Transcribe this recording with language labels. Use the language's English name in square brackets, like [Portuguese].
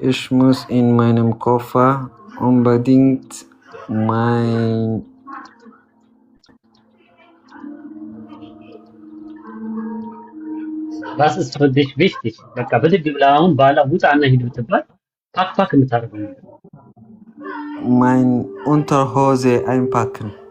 [German] ich muss in meinem Koffer unbedingt mein Was ist für dich wichtig? [Amharic] በቃ በድግ ብለህ አሁን ባላ ውጣና ሂድ ብትባል ፓክ የምታደርገው ነገር [German] mein Unterhose einpacken